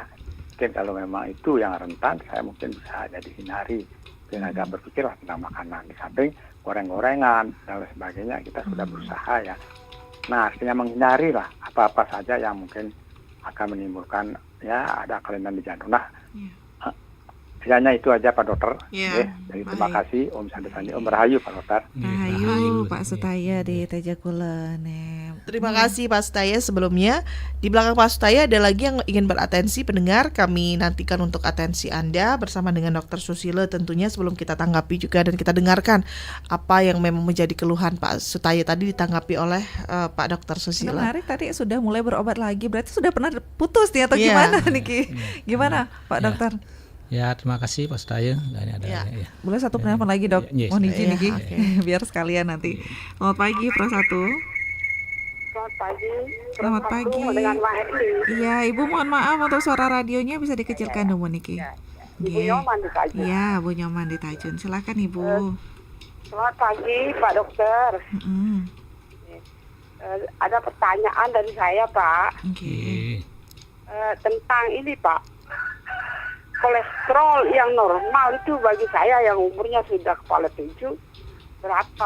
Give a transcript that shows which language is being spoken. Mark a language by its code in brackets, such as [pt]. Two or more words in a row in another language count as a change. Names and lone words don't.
[id] Mungkin kalau memang itu yang rentan, saya mungkin bisa jadi hindari dan agak berpikirlah tentang makanan. Di samping goreng-gorengan dan lain sebagainya kita sudah berusaha ya. Nah, artinya menghindari lah apa-apa saja yang mungkin akan menimbulkan ada kelainan di jantung. Nah, hanya itu aja Pak Dokter. Jadi terima kasih Om Sandesani, Om Rahayu Pak Dokter. Rahayu Pak Sutaya di Tejakulen. Terima kasih Pak Sutaya sebelumnya. Di belakang Pak Sutaya ada lagi yang ingin beratensi pendengar. Kami nantikan untuk atensi Anda bersama dengan Dr. Susilo tentunya, sebelum kita tanggapi juga dan kita dengarkan apa yang memang menjadi keluhan Pak Sutaya tadi ditanggapi oleh Pak Dr. Susilo. Menarik, tadi sudah mulai berobat lagi, berarti sudah pernah putus nih atau gimana nih? Gimana Pak Dokter? Ya, terima kasih Pak Sutaya. Boleh satu penelpon lagi, Dok? Mohon izin nih, biar sekalian nanti. Selamat pagi Pro 1. Selamat pagi. Selamat pagi. Dengan Mbak Edi. Iya, Ibu mohon maaf untuk suara radionya bisa dikecilkan dulu Niki. Ibu Nyoman di Tajun. Iya, Bu Nyoman di Tajun. Silakan Ibu. Selamat pagi Pak Dokter. Ada pertanyaan dari saya Pak. Tentang ini Pak. Kolesterol yang normal itu bagi saya yang umurnya sudah kepala 7 berapa?